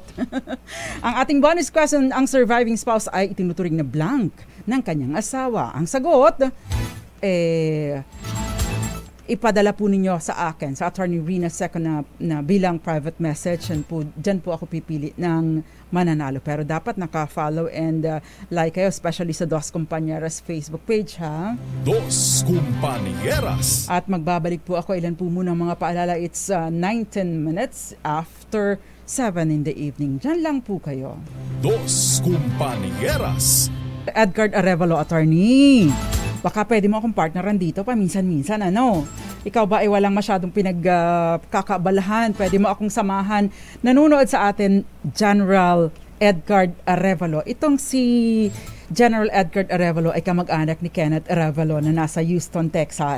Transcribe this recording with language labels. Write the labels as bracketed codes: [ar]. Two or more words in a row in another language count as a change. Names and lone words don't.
[tl] Ang ating [en] bonus question, [tl] ang [en] surviving spouse [tl] ay itinuturing na blank ng kanyang asawa. Ang sagot, ipadala po ninyo sa akin, sa Attorney Rina Seco na bilang [en] private message, [tl] and po, dyan po ako pipili ng mananalo. Pero dapat naka- [en] follow and like [tl] kayo, especially sa Dos Compañeras Facebook page, ha? Dos Compañeras. At magbabalik po ako, ilan po muna mga paalala. [en] It's 19 minutes after 7 in the evening. [tl] Dyan lang po kayo. Dos Compañeras. Edgar Arevalo, attorney. Baka pwede mo akong partneran dito paminsan-minsan, ano? Ikaw ba ay walang masyadong pinagkakaabalahan? Pwede mo akong samahan. Nanunood sa atin, General Edgar Arevalo. Itong si General Edgar Arevalo ay kamag-anak ni Kenneth Arevalo na nasa Houston, Texas.